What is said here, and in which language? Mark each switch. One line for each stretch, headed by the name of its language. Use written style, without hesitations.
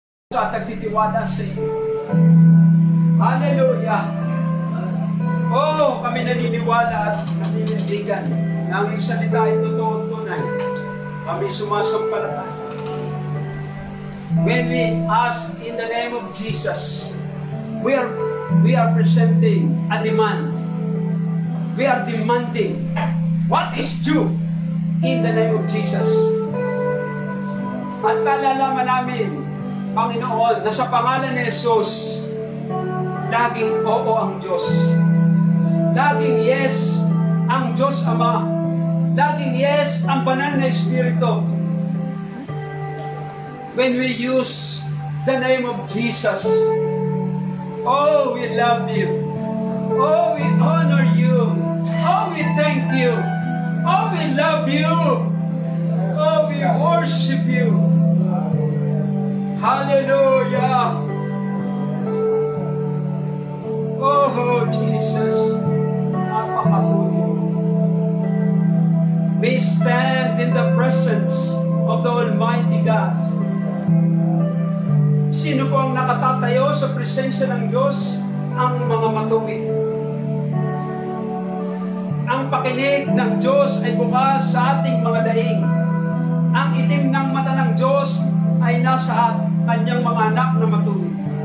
Filipino: Sa tagtitiwala sa iyo. Hallelujah! Oh, kami naniniwala at naninindigan na ang iyong salita ay totoo tunay. Kami sumasampalataya.
English: When we ask in the name of Jesus, we are presenting a demand. We are demanding what is due in the name of Jesus.
Filipino: At kalalaman namin, Panginoon, na sa pangalan ni Jesus, laging oo ang Diyos. Laging yes ang Diyos Ama. Laging yes ang banal na Espiritu.
English: When we use the name of Jesus, oh, we love you. Oh, we honor you. Oh, we thank you. Oh, we love you. Oh, we worship you. Hallelujah.
Filipino: Oh, Jesus. Napakabuti.
English: We stand in the presence of the Almighty God.
Filipino: Sino po ang nakatatayo sa presensya ng Diyos? Ang mga matuwid. Ang pakinig ng Diyos ay bukas sa ating mga daing. Ang itim ng mata ng Diyos ay nasa kanyang mga anak na matuwid.